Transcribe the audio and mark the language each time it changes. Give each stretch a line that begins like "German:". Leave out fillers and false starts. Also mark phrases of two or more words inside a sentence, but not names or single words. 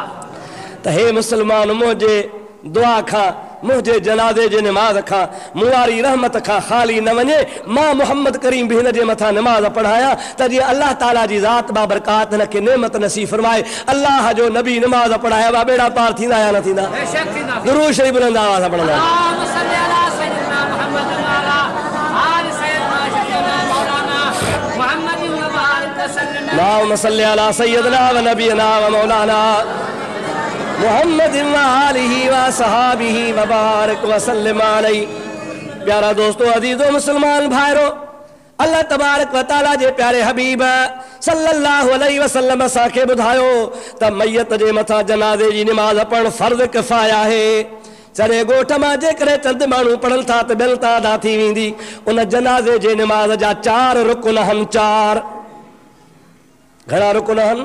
Sindhi: त हे मुस्लमान, मुंहिंजे दुआ खां, मुंहिंजे जनाज़े जे निमाज़ खां, मुआरी रहमत खां ख़ाली न वञे। मां मोहम्मद करीम बि हिन जे मथां निमाज़ पढ़ायां त जीअं अल्लाह ताला जी ज़ात बाबरकात हिनखे नेमत नसीब फरमाए। अल्लाह जो नबी निमाज़ पढ़ाया वा बेड़ा पार थींदा या न थींदा? दुरूद शरीफ बुलंद आवाज़ सां पढ़ंदा।
Arabic: اللهم صل على سيدنا ونبينا ومولانا محمد وآله وصحبه وبارك وسلم عليه.
Sindhi: प्यारा दोस्तों, अजीजो मुसलमान भाइरो,
Arabic: الله تبارك وتعالى
Sindhi: जे प्यारे हबीब
Arabic: صلى الله عليه وسلم
Sindhi: असांखे ॿुधायो त मैयत जे मथां जनाज़े जी निमाज़ पढ़णु फ़र्ज़ किफ़ाया आहे। सॼे ॻोठ मां जेकॾहिं चंद माण्हू पढ़नि था त ॿियनि तादाद थी वेंदी। उन जनाज़े जे निमाज़ जा 4 रुकन आहिनि। 4 घणा रुकन आहिनि?